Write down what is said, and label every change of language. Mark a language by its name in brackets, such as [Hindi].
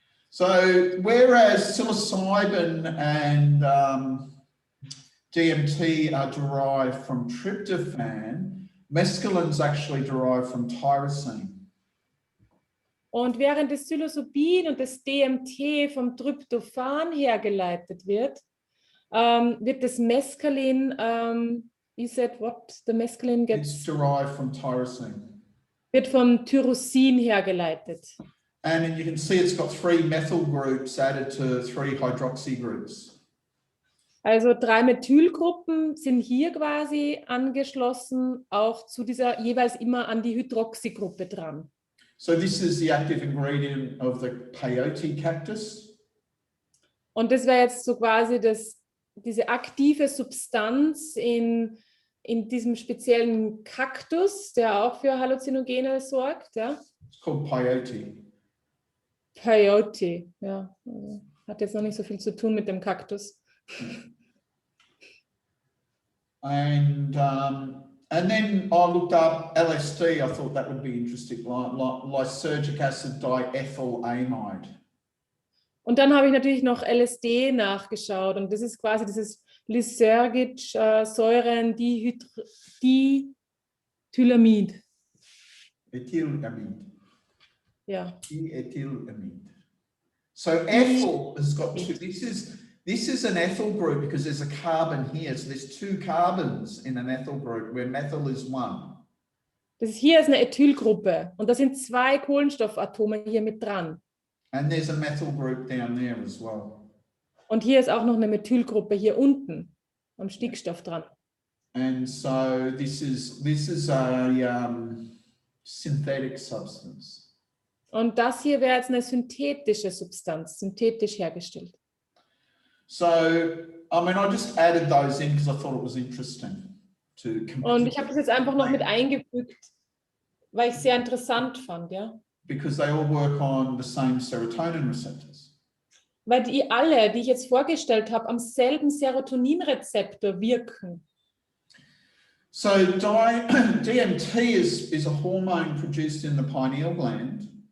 [English] So whereas psilocybin and DMT are derived from tryptophan, mescaline is actually derived from tyrosine. [German] Und während das Psilocybin und das DMT vom Tryptophan hergeleitet wird, wird das Mescalin, [English] you said what? The mescaline gets... It's derived from tyrosine. [German] Wird vom Tyrosin hergeleitet. [English] And you can see it's got 3 methyl groups added to 3 hydroxy groups. [German] Also 3 Methylgruppen sind hier quasi angeschlossen, auch zu dieser jeweils immer an die Hydroxygruppe dran. [English] So this is the active ingredient of the peyote cactus. [German] Und das wäre jetzt so quasi diese aktive Substanz in diesem speziellen Kaktus, der auch für Halluzinogene sorgt. Ja? [English] It's called peyote. [German] Peyote, ja. Hat jetzt noch nicht so viel zu tun mit dem Kaktus. [English] And then I looked up LSD. I thought that would be interesting, lysergic acid diethylamide. [German] Und dann habe ich natürlich noch LSD nachgeschaut. Und das ist quasi dieses lysergisch Säurendithylamid. [English] Ethylamide. [German] Ja. [English] Ethylamide. So ethyl has got two. This is an ethyl group because there's a carbon here. So there's 2 carbons in an ethyl group where methyl is 1. [German] Hier ist eine Ethylgruppe und da sind 2 Kohlenstoffatome hier mit dran. [English] And there's a methyl group down there as well. [German] Und hier ist auch noch eine Methylgruppe hier unten am Stickstoff dran. [English] And so this is a synthetic substance. [German] Und das hier wäre jetzt eine synthetische Substanz, synthetisch hergestellt. [English] So, I mean, I just added those in because I thought it was interesting to compare. [German] Und ich habe das jetzt einfach noch mit eingefügt, weil ich es sehr interessant fand, ja. [English] Because they all work on the same serotonin receptors. [German] Weil die alle, die ich jetzt vorgestellt habe, am selben Serotoninrezeptor wirken. [English] So DMT is a hormone produced in the pineal gland.